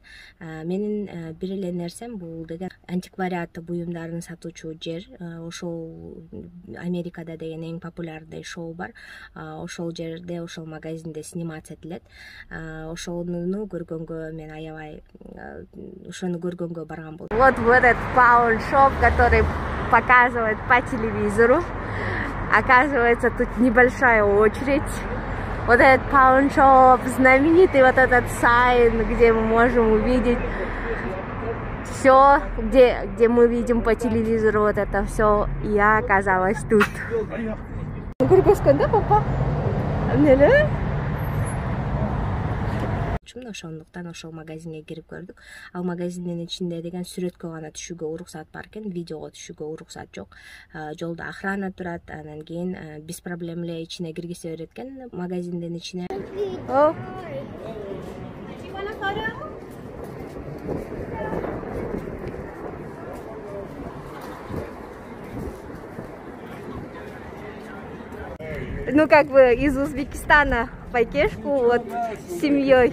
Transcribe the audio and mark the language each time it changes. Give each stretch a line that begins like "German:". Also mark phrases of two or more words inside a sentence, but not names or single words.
Kyrgyz: Менин бир эле нерсем бул деген антиквариат буюмдарын сатуучу жер. Ошол Америкада деген эң
Russian: популярный шоу
Kyrgyz: бар. Ошол жерде, ошол магазинде сниматься этилет. Ошону көргөнгө мен аябай ошону көргөнгө барган болдум.
Russian: Вот в этот паун-шоп, который показывает по телевизору. Оказывается, тут небольшая очередь. Вот этот паун-шоп, знаменитый вот этот сайн, где мы можем увидеть все, где мы видим по телевизору вот это все. Я оказалась тут. Папа?
Kyrgyz: Ошондуктан ошол магазинге кирип көрдүк. Ал магазиндин ичинде деген сүрөткө гана түшүүгө уруксат бар экен, видеого түшүүгө уруксат жок. Жолдо охрана турат, анан кийин
Russian: без проблем
Kyrgyz: эле ичине киргизе берет экен магазиндин ичине.
Russian: Ну, как бы из Узбекистана по кешку, вот с семьей.